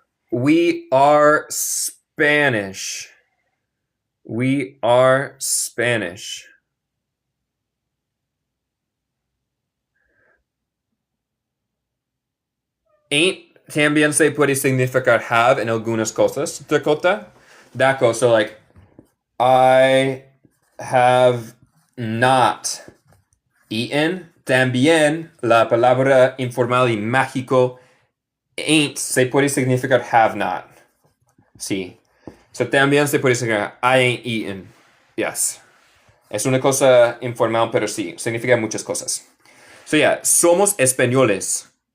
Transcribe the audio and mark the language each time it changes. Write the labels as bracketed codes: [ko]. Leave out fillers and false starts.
[en] We are Spanish. We are Spanish. [es] Ain't también se puede significar have en algunas cosas, Dakota. [en] Daco, so like, I have not eaten. [es] También la palabra informal y mágico ain't se puede significar have not. Sí. So también se puede significar [en] I ain't eaten. Yes. [es] Es una cosa informal, pero sí, significa muchas cosas. So yeah, somos españoles.